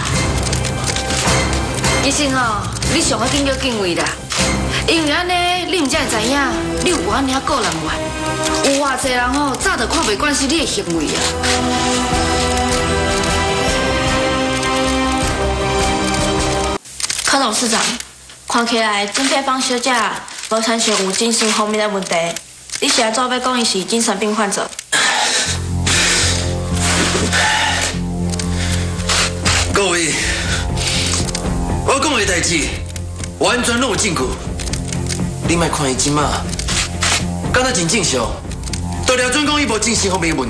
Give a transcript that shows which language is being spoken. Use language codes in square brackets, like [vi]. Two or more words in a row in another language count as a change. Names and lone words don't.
[nan] 医生哦，你上好紧叫警卫啦，因为安尼你唔才会知影，你有安尼个人缘，有偌济人哦，早就看袂惯是你的行为啊。柯董事长，看起来金佩芳小姐无产生有精神方面的问题，你是安怎要讲伊是精神病患者？各位，我讲的代志完全拢有证据，你莫看伊即马，敢若真正常，都了准讲伊无精神方面的问题。